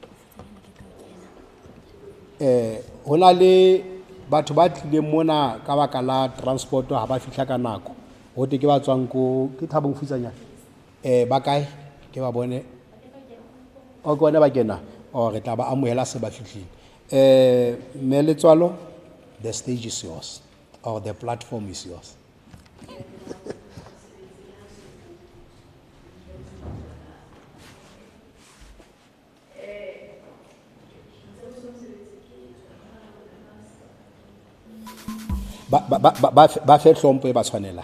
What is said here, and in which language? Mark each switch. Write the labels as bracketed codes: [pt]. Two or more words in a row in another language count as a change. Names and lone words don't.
[st] Ho na le batho ba tlileng mona ka baka la transport ha ba fihla ka nako. Ho te ke ba tswang ko ke Thabong Futsanyana. Ba kae ke ba bone. O ke bona ba kena. O re tla ba amohela se ba fihlile. Me Letswalo, [en] the stage is yours or the platform is yours. [st] Ba fe hlompho e ba tshwanela.